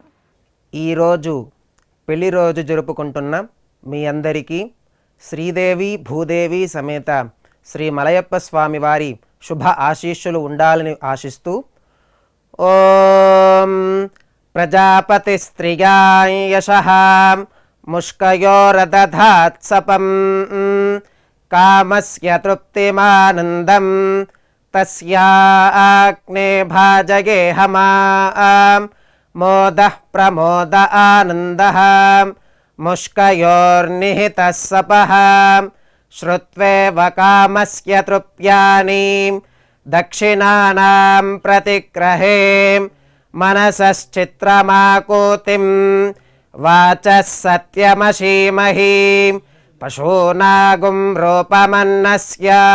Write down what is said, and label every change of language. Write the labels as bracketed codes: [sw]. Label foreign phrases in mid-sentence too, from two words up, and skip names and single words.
[te] ఈరోజు పెళ్లి రోజు జరుపుకుంటున్నాం మీ అందరికీ శ్రీదేవి భూదేవి సమేత శ్రీ మలయప్ప స్వామి వారి శుభ ఆశీస్సులు ఉండాలని ఆశిస్తూ [sa] ఓం ప్రజాపతి స్త్రియాం యశః ముష్కయోరదధాత్సపం కామస్య తృప్తిమానందం తస్యాగ్నే భాజగేహమాం మోదః ప్రమోద ఆనందః मुष्कयोर्निहितः सपः श्रुत्वेव कामस्य तृप्यानि दक्षिणानां प्रतिग्रहे मनसश्चित्रमाकूतिं वाचः सत्यमशीमहि पशूनागुं रूपमन्नस्य